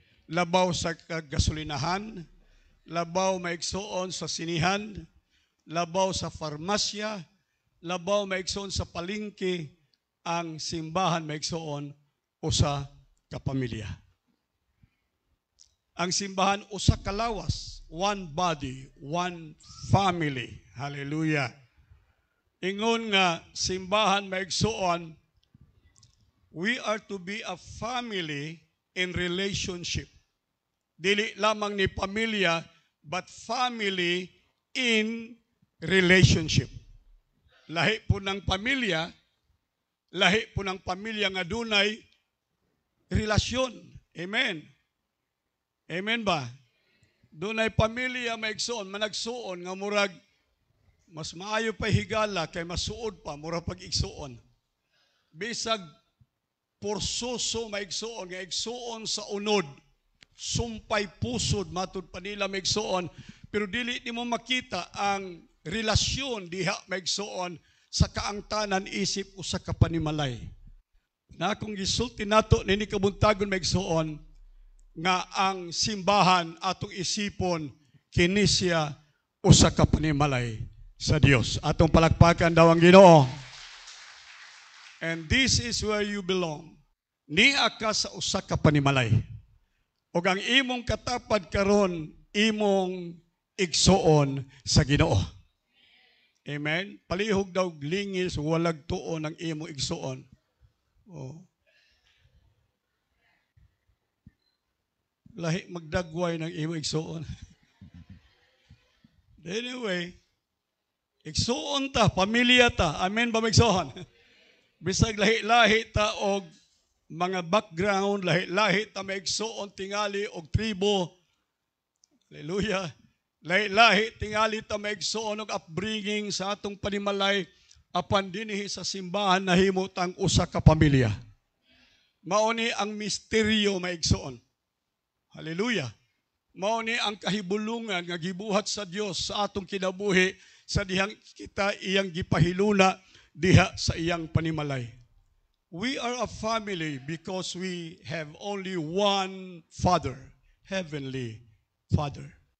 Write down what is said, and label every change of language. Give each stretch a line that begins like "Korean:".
Cebuano: Labaw sa gasolinahan, labaw maigsuon sa sinihan, labaw sa farmasya, labaw maigsuon sa palengke, ang simbahan maigsuon usa ka pamilya. Ang simbahan usa ka lawas,
English: one body, one family.
Cebuano: Hallelujah. Ingon nga simbahan maigsuon,
English: we are to be a family in relationship.
Cebuano: Dili lamang ni pamilya,
English: but family in relationship.
Cebuano: Lahi po ng pamilya, nga dunay relasyon. Amen. Amen ba? Dunay pamilya maigsuon, managsuon nga murag mas maayo pa higala kay masuod pa mura pag igsuon. Bisag porsoso maigsuon nga igsuon sa unod, sumpay pusod matud pa nila maigsuon, pero dili nimo makita ang relasyon diha maigsuon sa kaangtanan isip usa ka panimalay. Na kung gisulti nato nini kabuntagon maigsuon nga ang simbahan atong isipon kini siya usa ka panimalay sa Dios. Atong palakpakan daw ang Ginoo.
English: And this is where you belong.
Cebuano: Niya ka sa usa ka panimalay. O ang imong katapad karon imong igsuon sa Ginoo. Amen. Palihog daw lingis walag tuo ng imong igsuon. Oh. Lahi magdagway ng imong igsuon. Anyway, igsuon ta, pamilya ta. Amen ba maigsuon? Bisag lahi-lahi ta og mga background, lahi-lahi ta maigsuon tingali og tribo. Hallelujah. Lahi-lahi tingali ta maigsuon og upbringing sa atong panimalay apan dinhi sa simbahan nahimutang usa ka pamilya. Mao ni ang misteryo maigsuon. Hallelujah. Mao ni ang kahibulungan nga gibuhat sa Dios sa atong kinabuhi sa dihang kita iyang gipahiluna diha sa iyang panimalay.
English: We are a family because we have only one Father, Heavenly Father.